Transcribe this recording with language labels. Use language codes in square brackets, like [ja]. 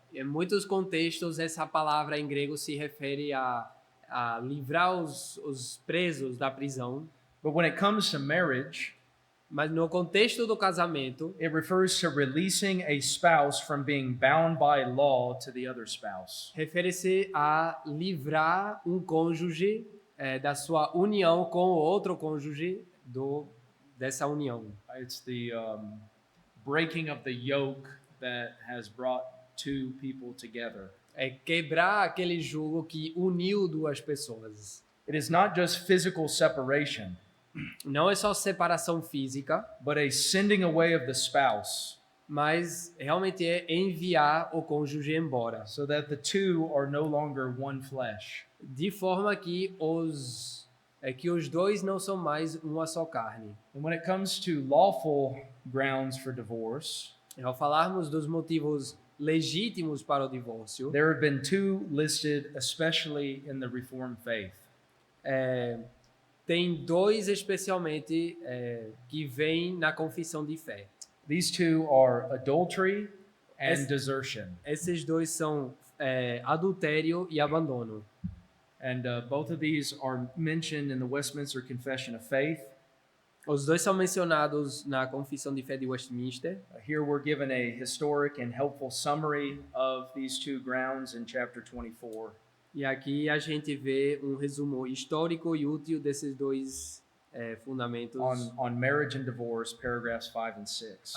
[pt] Em muitos contextos, essa palavra em grego se refere a livrar os presos da prisão. [en] But when it comes to marriage, [pt] mas no contexto do casamento, [en] it refers to releasing a spouse from being bound by law to the other spouse. [pt] Refere-se a livrar um cônjuge da sua união com o outro cônjuge dessa união. [en] It's the breaking of the yoke that has brought two people together. [pt] É quebrar aquele jugo que uniu duas pessoas. [en] It is not just physical separation. [pt] Não é só separação física, [en] but a sending away of the spouse. [pt] Mas realmente é enviar o cônjuge embora. [en] So that the two are no longer one flesh. [pt] De forma que os dois não são mais uma só carne. [en] And when it comes to lawful grounds for divorce, [pt] ao falarmos dos motivos legítimos para o divórcio, [en] there have been two listed, especially in the Reformed faith. [pt] tem dois especialmente que vêm na confissão de fé. [en] These two are adultery and Es- desertion. [pt] Esses dois são adultério e abandono. [en] And both of these are mentioned in the Westminster Confession of Faith. [pt] Os dois são mencionados na confissão de fé de Westminster. [en] Here we're given a historic and helpful summary of these two grounds in chapter 24. [pt] E aqui a gente vê um resumo histórico e útil desses dois fundamentos [en] On marriage and divorce, paragraphs 5 and 6.